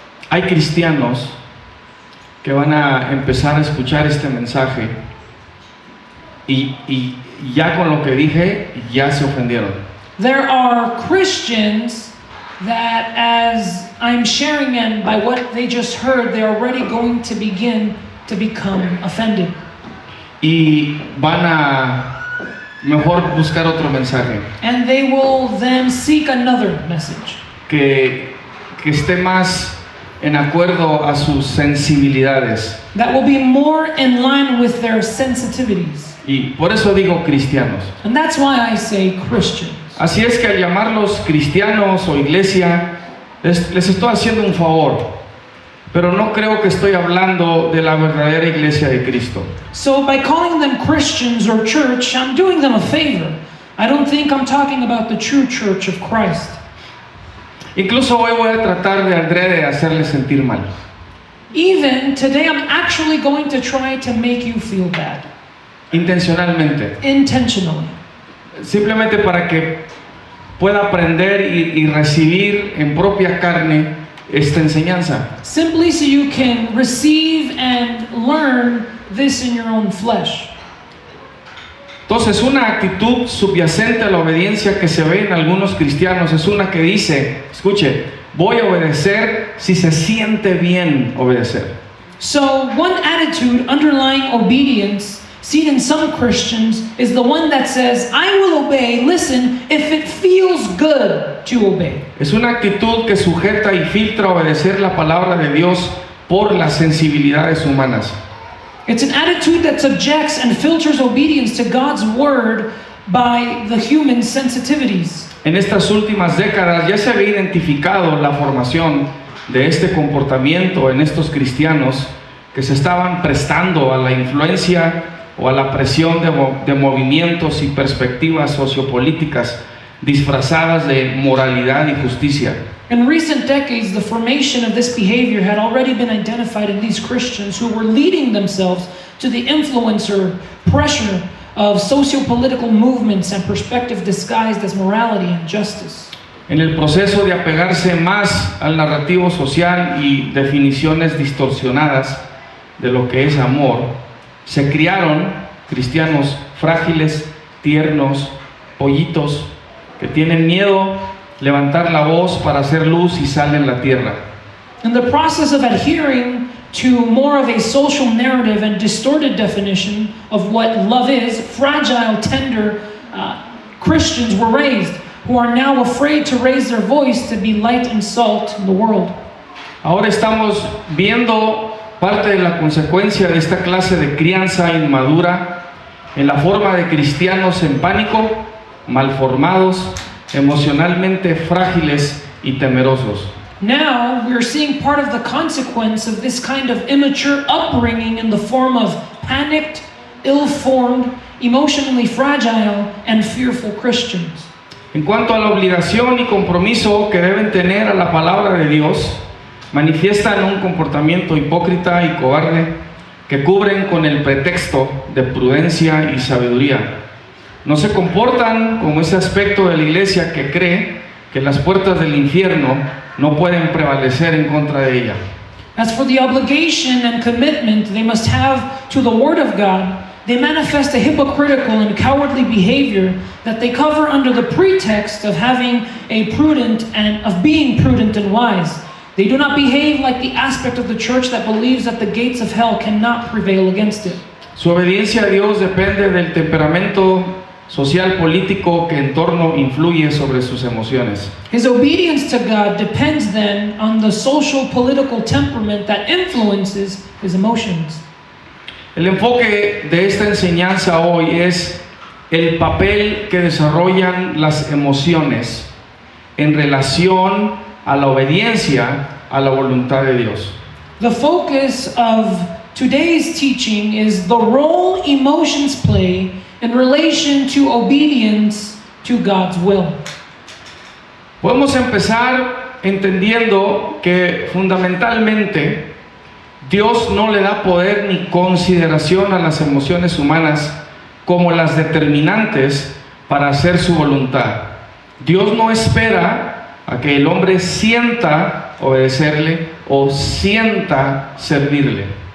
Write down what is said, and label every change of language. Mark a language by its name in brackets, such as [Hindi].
[Spanish] Hay cristianos que van a empezar a escuchar este mensaje y ya con lo que dije ya se ofendieron. [English] There are Christians that as I'm sharing and by what they just heard, they're already going to begin to become offended. [Spanish] Y van a mejor buscar otro mensaje [English] And they will then seek another message [Spanish] que esté más en acuerdo a sus sensibilidades. [English] that will be more in line with their sensitivities. [Spanish] Y por eso digo cristianos. [English] And that's why I say Christians. [Spanish] Así es que al llamarlos cristianos o iglesia, les estoy haciendo un favor, pero no creo que estoy hablando de la verdadera iglesia de Cristo. [English] So by calling them Christians or church, I'm doing them a favor. I don't think I'm talking about the true church of Christ. [Spanish] Incluso hoy voy a tratar de adrede hacerles sentir mal. [English] Even today, I'm actually going to try to make you feel bad. [Spanish] Intencionalmente. [English] Intentionally. [Spanish] Simplemente para que pueda aprender y recibir en propia carne esta enseñanza. [English] Simply so you can receive and learn this in your own flesh. [Spanish] Entonces, una actitud subyacente a la obediencia que se ve en algunos cristianos es una que dice, escuche, voy a obedecer si se siente bien obedecer. [English] So one attitude underlying obedience seen in some Christians is the one that says, I will obey, listen, if it feels good to obey. [Spanish] Es una actitud que sujeta y filtra obedecer la palabra de Dios por las sensibilidades humanas. [English] It's an attitude that subjects and filters obedience to God's word by the human sensitivities. [Spanish] En estas últimas décadas ya se había identificado la formación de este comportamiento en estos cristianos que se estaban prestando a la influencia o a la presión de movimientos y perspectivas sociopolíticas disfrazadas de moralidad y justicia. [English] In recent decades, the formation of this behavior had already been identified in these Christians who were leading themselves to the influencer pressure of socio-political movements and perspective disguised as morality and justice. [Spanish] En el proceso de apegarse más al narrativo social y definiciones distorsionadas de lo que es amor, se criaron cristianos frágiles, tiernos, pollitos, que tienen miedo levantar la voz para hacer luz y sal en la tierra. [English] In the process of adhering to more of a social narrative and distorted definition of what love is, fragile, tender Christians were raised, who are now afraid to raise their voice to be light and salt in the world. [Spanish] Ahora estamos viendo parte de la consecuencia de esta clase de crianza inmadura en la forma de cristianos en pánico, malformados, emocionalmente frágiles y temerosos. [English] Now we're seeing part of the consequence of this kind of immature upbringing in the form of panicked, ill-formed, emotionally fragile, and fearful Christians. [Spanish] En cuanto a la obligación y compromiso que deben tener a la palabra de Dios, manifiestan un comportamiento hipócrita y cobarde que cubren con el pretexto de prudencia y sabiduría. No se comportan como ese aspecto de la iglesia que cree que las puertas del infierno no pueden prevalecer en contra de ella. [English] As for the obligation and commitment they must have to the Word of God, they manifest a hypocritical and cowardly behavior that they cover under the pretext of being prudent and wise. They do not behave like the aspect of the church that believes that the gates of hell cannot prevail against it. [Spanish] Su obediencia a Dios depende del temperamento social político que en torno influye sobre sus emociones. [English] His obedience to God depends then on the social political temperament that influences his emotions. [Spanish] El enfoque de esta enseñanza hoy es el papel que desarrollan las emociones en relación a la obediencia a la voluntad de Dios. [English] The focus of today's teaching is the role emotions play in relation to obedience to God's will. [Spanish] Podemos empezar entendiendo que fundamentalmente Dios no le da poder ni consideración a las emociones humanas como las determinantes para hacer su voluntad. Dios no espera a que el hombre sienta obedecerle o sienta servirle.